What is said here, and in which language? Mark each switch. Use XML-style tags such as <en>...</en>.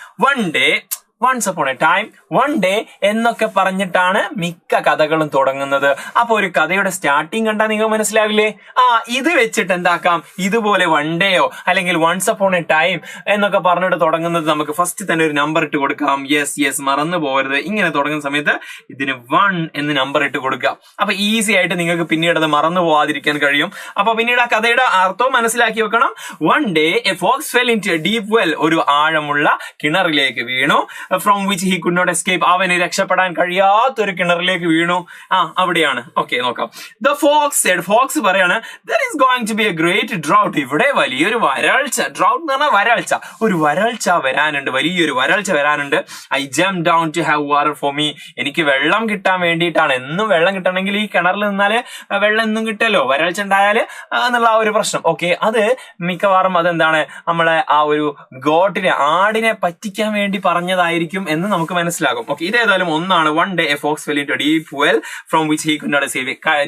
<en>One day, once upon a time, one day</en> <ml>എന്നൊക്കെ പറഞ്ഞിട്ടാണ് മിക്ക കഥകളും തുടങ്ങുന്നത്. അപ്പൊ ഒരു കഥയുടെ സ്റ്റാർട്ടിങ് കണ്ടാൽ നിങ്ങൾ മനസ്സിലാവില്ലേ, ഇത് വെച്ചിട്ട് എന്താക്കാം, ഇതുപോലെ വൺ ഡേയോ അല്ലെങ്കിൽ വൺസ് അപ്പോൺ എ ടൈം എന്നൊക്കെ പറഞ്ഞിട്ട് തുടങ്ങുന്നത് നമുക്ക് ഫസ്റ്റ് തന്നെ ഒരു നമ്പർ ഇട്ട് കൊടുക്കാം. യെസ്, മറന്നു പോകരുത്. ഇങ്ങനെ തുടങ്ങുന്ന സമയത്ത് ഇതിന് 1 എന്ന് നമ്പർ ഇട്ട് കൊടുക്കാം. അപ്പൊ ഈസി ആയിട്ട് നിങ്ങൾക്ക് പിന്നീട് അത് മറന്നു പോവാതിരിക്കാൻ കഴിയും. അപ്പൊ പിന്നീട് ആ കഥയുടെ അർത്ഥവും മനസ്സിലാക്കി വെക്കണം.</ml> <en>One day a fox fell into a deep well.</en> <ml>ഒരു ആഴമുള്ള കിണറിലേക്ക് വീണു.</ml> <en>From which he could not escape.</en> <ml>അവന് രക്ഷപ്പെടാൻ കഴിയാത്തൊരു കിണറിലേക്ക് വീണു. അവിടെയാണ്. ഓക്കെ, നോക്കാം.</ml> <en>The fox said.</en> <ml>ഫോക്സ് പറയാണ്</ml> <en>there is going to be a great drought.</en> <ml>ഇവിടെ വലിയൊരു വരൾച്ച. ഡ്രൗട്ട് എന്ന് പറഞ്ഞാൽ വരൾച്ച. ഒരു വരൾച്ച വരാനുണ്ട്, വലിയൊരു വരൾച്ച വരാനുണ്ട്.</ml> <en>I jumped down to have water for me.</en> <ml>എനിക്ക് വെള്ളം കിട്ടാൻ വേണ്ടിയിട്ടാണ്. എന്നും വെള്ളം കിട്ടണമെങ്കിൽ ഈ കിണറിൽ നിന്നാല് വെള്ളം എന്നും കിട്ടല്ലോ, വരൾച്ച ഉണ്ടായാല് എന്നുള്ള ആ ഒരു പ്രശ്നം. ഓക്കെ, അത് മിക്കവാറും അതെന്താണ്, നമ്മളെ ആ ഒരു ഗോട്ടിനെ, ആടിനെ പറ്റിക്കാൻ വേണ്ടി പറഞ്ഞതായിരിക്കും എന്ന് നമുക്ക് മനസ്സിലാകും. ഓക്കെ, ഇതേതായാലും ഒന്നാണ്.</ml> <en>One day a fox fell into a deep well from which he could not escape.</en>